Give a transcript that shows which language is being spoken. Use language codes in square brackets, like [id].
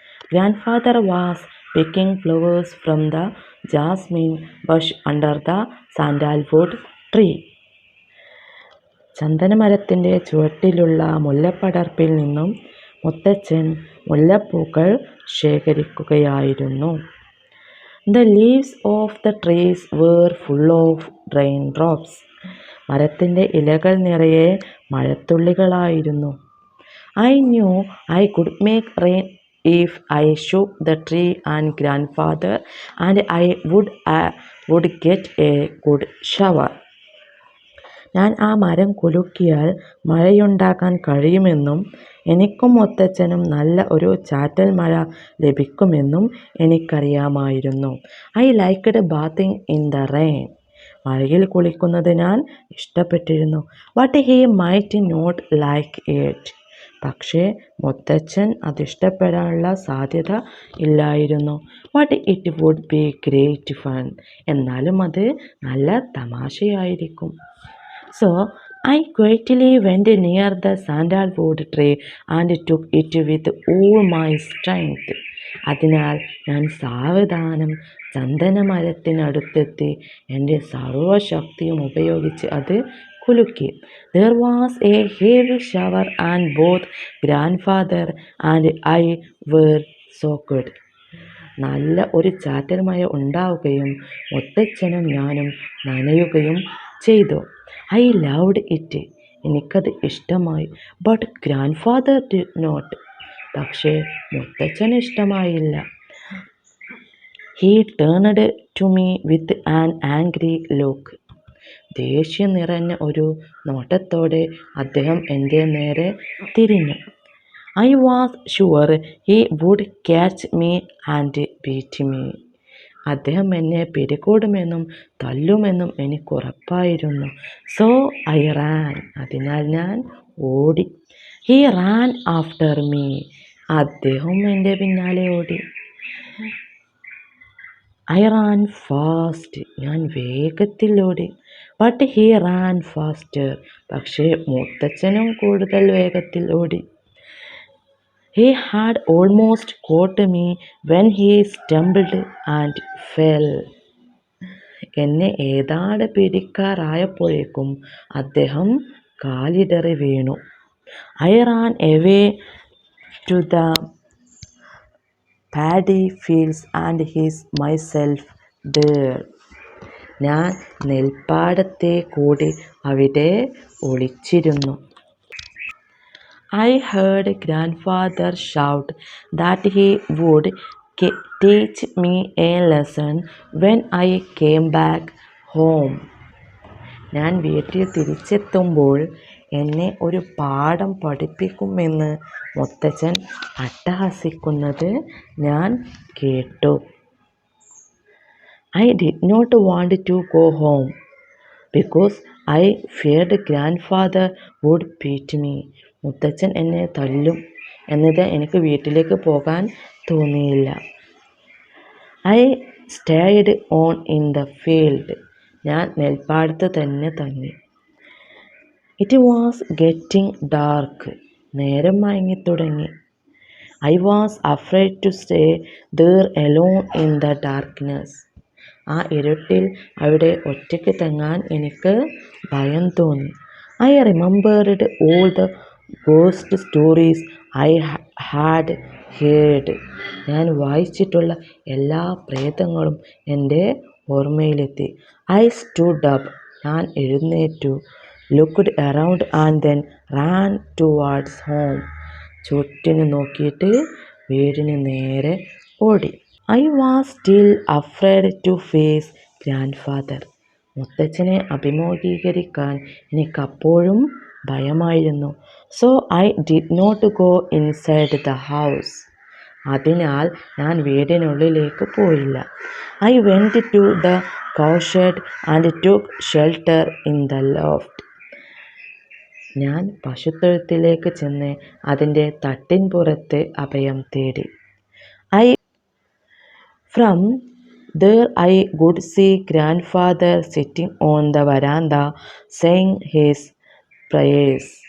[en] Grandfather was picking flowers from the jasmine bush under the sandalwood tree. [ml] ചന്ദനമരത്തിൻ്റെ ചുവട്ടിലുള്ള മുല്ലപ്പടർപ്പിൽ നിന്നും മുത്തച്ഛൻ മുല്ലപ്പൂക്കൾ ശേഖരിക്കുകയായിരുന്നു. [en] The leaves of the trees were full of raindrops. [ml] മരത്തിൻ്റെ ഇലകൾ നിറയെ മഴത്തുള്ളികളായിരുന്നു. [en] I knew I could make rain if I shook the tree and grandfather, and I would get a good shower. [ml] ഞാൻ ആ മരം കുലുക്കിയാൽ മഴയുണ്ടാക്കാൻ കഴിയുമെന്നും എനിക്കും മുത്തച്ഛനും നല്ല ഒരു ചാറ്റൽ മഴ ലഭിക്കുമെന്നും എനിക്കറിയാമായിരുന്നു. [en] I liked bathing in the rain. [ml] മഴയിൽ കുളിക്കുന്നത് ഞാൻ ഇഷ്ടപ്പെട്ടിരുന്നു. [en] But he might not like it. [ml] പക്ഷേ മുത്തച്ഛൻ അതിഷ്ടപ്പെടാനുള്ള സാധ്യത ഇല്ലായിരുന്നു. [en] But it would be great fun. [ml] എന്നാലും അത് നല്ല തമാശയായിരിക്കും. [en] So I quietly went near the sandalwood tree and took it with all my strength. [ml] അതിനാൽ ഞാൻ സാവധാനം ചന്ദനമരത്തിനടുത്തെത്തി എൻ്റെ സർവശക്തിയും ഉപയോഗിച്ച് അത് കുലുക്കി. [en] There was a heavy shower and both grandfather and I were soaked. [ml] നല്ല ഒരു ചാറ്റൽ മഴ ഉണ്ടാവുകയും മുത്തച്ഛനും ഞാനും നനയുകയും ചെയ്തു. [en] I loved it. [ml] എനിക്കത് ഇഷ്ടമായി. [en] But grandfather did not. [ml] പക്ഷേ മുത്തച്ഛന് ഇഷ്ടമായില്ല. [en] He turned to me with an angry look. [ml] ദേഷ്യം നിറഞ്ഞ ഒരു നോട്ടത്തോടെ അദ്ദേഹം എൻ്റെ നേരെ തിരിഞ്ഞു. [en] I was sure he would catch me and beat me. [ml] അദ്ദേഹം എന്നെ പിടികൂടുമെന്നും തല്ലുമെന്നും എനിക്കുറപ്പായിരുന്നു. [en] So I ran. [ml] അതിനാൽ ഞാൻ ഓടി. [en] He ran after me. [ml] അദ്ദേഹം എൻ്റെ പിന്നാലെ ഓടി. [en] I ran fast. [ml] ഞാൻ വേഗത്തിൽ ഓടി. [en] But he ran faster. [ml] പക്ഷേ മുത്തച്ഛനും കൂടുതൽ വേഗത്തിൽ ഓടി. [en] He had almost caught me when he stumbled and fell. [ml] എന്നെ ഏതാണ്ട് പിടിക്കാറായപ്പോഴേക്കും അദ്ദേഹം കാലിടറി വീണു. [en] I ran away to the paddy fields and hid myself there. [ml] ഞാൻ നെൽപ്പാടത്തെ കൂടി അവിടെ ഒളിച്ചിരുന്നു. [en] I heard grandfather shout that he would teach me a lesson when I came back home. [ml] ഞാൻ വീട്ടിൽ തിരിച്ചെത്തുമ്പോൾ എന്നെ ഒരു പാഠം പഠിപ്പിക്കുമെന്ന് മുത്തച്ഛൻ അട്ടഹസിക്കുന്നത് ഞാൻ കേട്ടു. [en] I did not want to go home because I feared grandfather would beat me. [ml] മുത്തച്ഛൻ എന്നെ തല്ലും എന്നത് എനിക്ക് വീട്ടിലേക്ക് പോകാൻ തോന്നിയില്ല. [en] I stayed on in the field. [ml] ഞാൻ നെൽപ്പാടത്ത് തന്നെ തങ്ങി. [en] It was getting dark. [ml] നേരം മയങ്ങിത്തുടങ്ങി. [en] I was afraid to stay there alone in the darkness. [ml] ആ ഇരുട്ടിൽ അവിടെ ഒറ്റയ്ക്ക് തങ്ങാൻ എനിക്ക് ഭയം തോന്നി. [en] I remembered all the ghost stories I had heard. [ml] ഞാൻ വായിച്ചിട്ടുള്ള എല്ലാ പ്രേതങ്ങളും എൻ്റെ ഓർമ്മയിലെത്തി. [en] I stood up. [ml] ഞാൻ എഴുന്നേറ്റു. [en] Looked around and then ran towards home. [ml] ചുറ്റിനു നോക്കിയിട്ട് വീടിന് നേരെ ഓടി. [en] I was still afraid to face grandfather. [ml] മുത്തച്ഛനെ അഭിമുഖീകരിക്കാൻ എനിക്കപ്പോഴും ഭയമായിരുന്നു. [en] So I did not go inside the house. [ml] അതിനാൽ ഞാൻ വീടിനുള്ളിലേക്ക് പോയില്ല. [en] I went to the cowshed and took shelter in the loft. [ml] ഞാൻ പശുത്തൊഴുത്തിലേക്ക് ചെന്ന് അതിൻ്റെ തട്ടിൻപുറത്ത് അഭയം തേടി. [en] From there I could see grandfather sitting on the veranda saying his prayers.